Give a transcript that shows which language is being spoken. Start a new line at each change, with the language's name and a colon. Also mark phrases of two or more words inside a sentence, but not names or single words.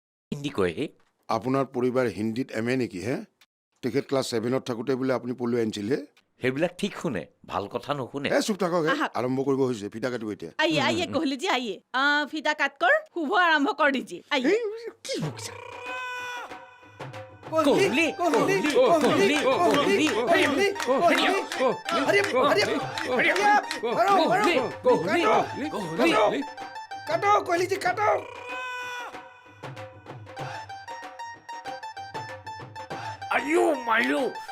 Assamese: হিন্দী কয় হে আপোনাৰ পৰিবাৰ হিন্দীত MA নেকি হে? তেখেত ক্লাছ 7ত থাকোঁতে বোলে আপুনি পলিঅ' আনিছিলে? সেইবিলাক ঠিক শুনে ভাল কথা নুশুনে চুপ থাকক হে। আহা। আৰম্ভ কৰিব হৈছে, ফিটা কাটিব এতিয়া।
Hindi: आइए आइए कोहली जी आइए फीता काट कर शुभ आरंभ कर दीजिए आइए কি বকিছা? কোহলি কোহলি কোহলি কোহলি কোহলি কাটো কোহলিজি কাটো। আয়ো মায়ো